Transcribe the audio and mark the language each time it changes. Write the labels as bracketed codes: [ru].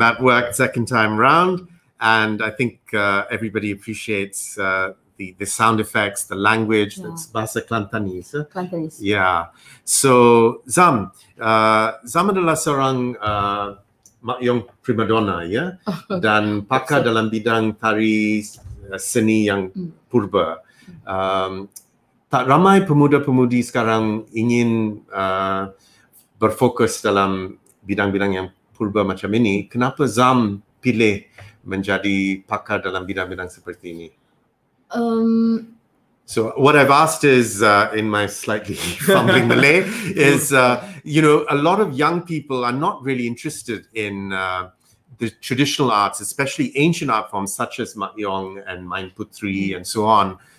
[en] That worked second time round, and I think everybody appreciates the sound effects, the language. That's bahasa Kelantanese. Kelantanese. Yeah. [ms] So Zam adalah seorang Yong Primadonna, ya, dan pakar dalam bidang tari seni yang purba. Tak ramai pemuda-pemudi sekarang ingin berfokus dalam bidang-bidang yang purba macam ini. Kenapa Zam pilih menjadi pakar dalam bidang-bidang seperti ini? [en] So what I've asked is, in my slightly fumbling Malay, is, a lot of young people are not really interested in the traditional arts, especially ancient art forms such as Mak Yong and Main Putri and so on.